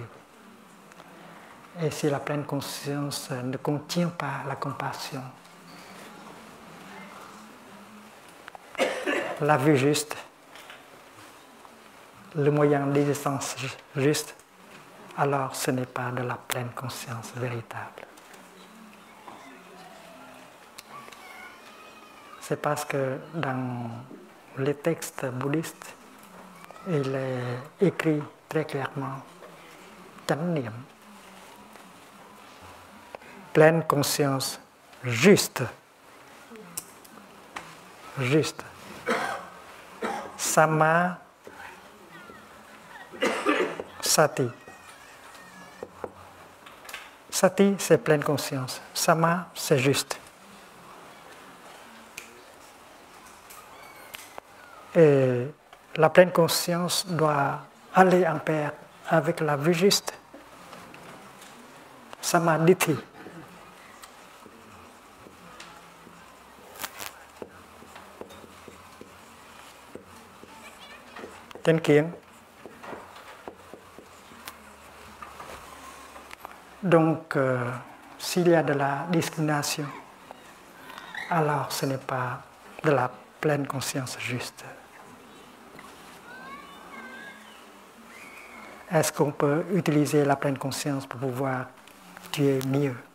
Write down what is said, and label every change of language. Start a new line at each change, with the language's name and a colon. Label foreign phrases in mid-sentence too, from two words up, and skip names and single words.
French: Et si la pleine conscience ne contient pas la compassion, la vue juste, le moyen d'existence juste, alors ce n'est pas de la pleine conscience véritable. C'est parce que dans les textes bouddhistes, il est écrit très clairement
Vietnamese: chánh niệm,
French: pleine conscience juste, juste.
Pali: Samma sati.
French: Sati, c'est pleine conscience. Samma, c'est juste. Et la pleine conscience doit aller en pair avec la vue juste.
Vietnamese: Samadhi. Chánh kiến.
French: Donc, s'il y a de la discrimination, alors ce n'est pas de la pleine conscience juste. Est-ce qu'on peut utiliser la pleine conscience pour pouvoir tuer mieux?